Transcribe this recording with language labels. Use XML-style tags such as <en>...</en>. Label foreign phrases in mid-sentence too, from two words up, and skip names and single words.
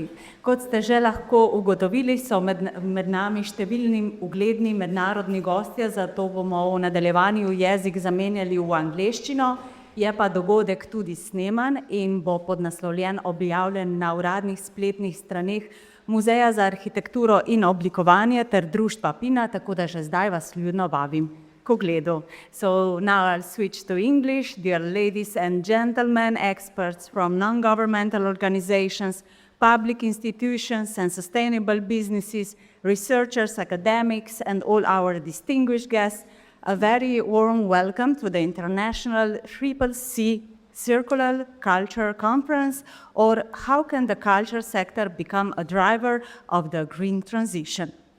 <sl>Kot ste že lahko ugotovili, so med nami številni ugledni mednarodni gostje, zato bomo v nadaljevanju jezik zamenjali v angleščino. Je pa dogodek tudi sneman in bo podnaslovljen objavljen na uradnih spletnih straneh Muzeja za arhitekturo in oblikovanje ter društva PiNA, tako da že zdaj vas vljudno vabim k ogledu.</sl> <en>So now I'll switch to English. Dear ladies and gentlemen, experts from non-governmental organizations, public institutions and sustainable businesses, researchers, academics, and all our distinguished guests, a very warm welcome to the International CCC Circular Culture Conference, or How Can the Culture Sector Become a Driver of the Green Transition?</en>